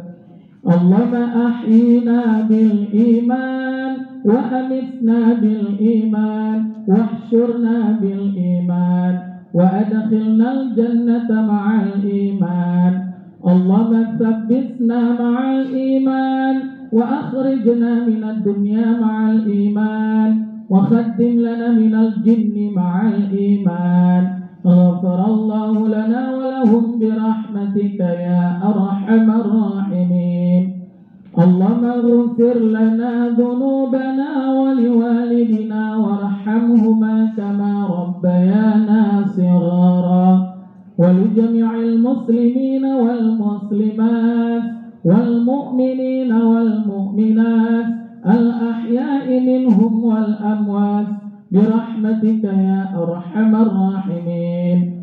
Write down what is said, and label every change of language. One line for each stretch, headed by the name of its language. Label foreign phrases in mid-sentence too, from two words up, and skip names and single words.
Arabic: اللهم أحينا بالإيمان وأمتنا بالإيمان واحشرنا بالإيمان وأدخلنا الجنة مع الإيمان. اللهم ثبتنا مع الإيمان وأخرجنا من الدنيا مع الإيمان وخدم لنا من الجن مع الإيمان. غفر الله لنا ولهم برحمتك يا أرحم الراحمين. اللهم اغفر لنا ذنوبنا ولوالدينا وارحمهما كما ربيانا صغارا ولجميع المسلمين والمسلمات والمؤمنين والمؤمنات الأحياء منهم والأموات برحمتك يا أرحم الراحمين.